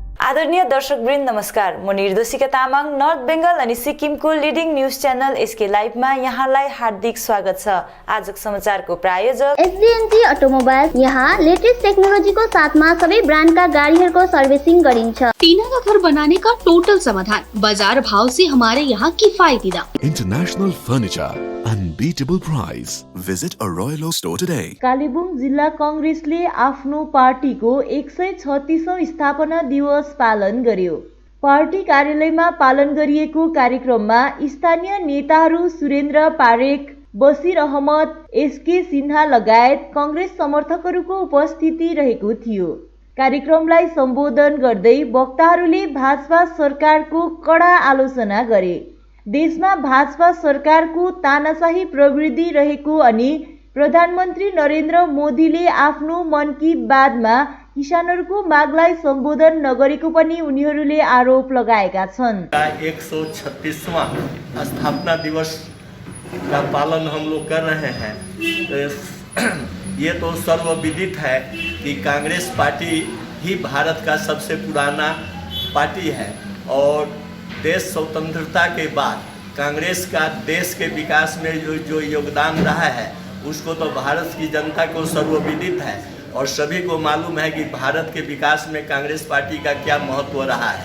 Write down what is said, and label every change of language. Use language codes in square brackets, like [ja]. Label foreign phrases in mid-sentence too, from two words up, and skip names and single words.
[ne] आदरणीय दर्शकवृन्द नमस्कार। म निर्दोषिका तामाङ नर्थ बेंगल अनि सिक्किमको [en] leading news channel [ne] एसके लाइभमा यहाँलाई हार्दिक स्वागत छ। आजको समाचारको प्रायोजक एसडीएनजी अटोमोबाइल्स। यहाँ लेटेस्ट टेक्नोलोजीको साथमा सबै ब्रान्डका गाडीहरूको सर्भिसिङ गरिन्छ। [hi] टीना का घर बनाने का टोटल समाधान, बाजार भाव से हमारे यहाँ किफायती दाम। [en] International Furniture, unbeatable price. Visit a Royal Oak store today. [ne] कालेबुङ जिल्ला कांग्रेसले आफ्नो पार्टीको 136औं स्थापना दिवस पालन गर्यो। पार्टी कार्यालयमा पालन गरिएको कार्यक्रममा स्थानीय नेताहरू सुरेन्द्र पारेख, बसिर अहमद, एसके सिन्हा लगायत कांग्रेस समर्थकहरूको उपस्थिति रहेको थियो। कार्यक्रमलाई सम्बोधन गर्दै वक्ताहरूले भाजपा सरकारको कडा आलोचना गरे। देशमा भाजपा सरकारको तानाशाही प्रवृत्ति रहेको अनि प्रधानमन्त्री नरेन्द्र मोदीले आफ्नो मन की बातमा किसानहरूको मागलाई सम्बोधन नगरेको पनि उनीहरूले आरोप लगाएका छन्। [hi] 136वां स्थापना दिवस का पालन हम लोग कर रहे हैं। ये तो सर्वविदित है कि कांग्रेस पार्टी ही भारत का सबसे पुराना पार्टी है और देश स्वतंत्रता के बाद कांग्रेस का देश के विकास में जो योगदान रहा है उसको तो भारत की जनता को सर्वविदित है और सभी को मालूम है कि भारत के विकास में कांग्रेस पार्टी का क्या महत्व रहा है।